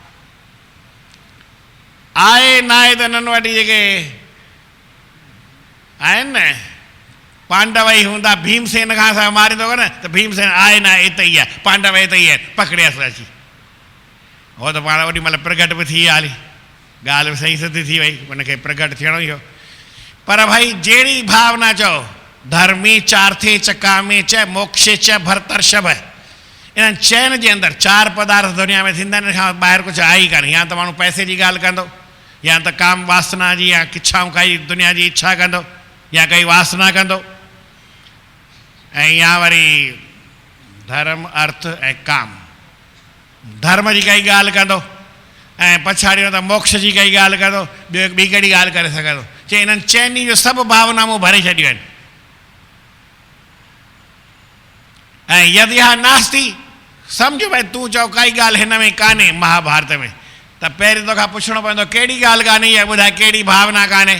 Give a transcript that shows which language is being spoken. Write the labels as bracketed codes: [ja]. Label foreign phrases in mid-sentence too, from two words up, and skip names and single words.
[sd] आहे न आहे त नंढ वॾी जेके आहिनि न पांडव ई हूंदा, भीमसेन खां असां मारींदो न त भीमसेन आहे न हिते ई आहे, पांडव हिते ई आहिनि, पकड़ियसि अची। हो त पाण ओॾी महिल प्रगट बि थी विया हली, ॻाल्हि बि सही सिधी थी वई, हुनखे प्रगट थियणो ई हो। पर भाई जहिड़ी भावना चओ, [sa] धर्मी चार्थे च कामे च मोक्षे च भरतर्षभ, [sd] इन्हनि चइनि जे अंदरि 4 पदार्थ दुनिया में थींदा आहिनि, हिन खां ॿाहिरि कुझु आहे ई कान्हे। या त माण्हू पैसे जी ॻाल्हि कंदो, या त काम वासना जी या इच्छाऊं काई दुनिया जी इच्छा कंदो, या काई वासना कंदो, ऐं या वरी धर्म अर्थ ऐं काम, धर्म जी काई ॻाल्हि कंदो ऐं पछाड़ीअ त मोक्ष जी काई ॻाल्हि कंदो, ॿियो ॿी कहिड़ी ॻाल्हि करे सघंदो। चई हिननि चइनी जो सभु भावनाऊं भरे छॾियूं आहिनि। ऐं [sa] यदि हा नास्ती, [sd] सम्झो भई तूं चओ काई ॻाल्हि हिन में कान्हे महाभारत में, त पहिरीं तोखां पुछणो पवंदो कहिड़ी ॻाल्हि कान्हे, या ॿुधाए कहिड़ी भावना कान्हे।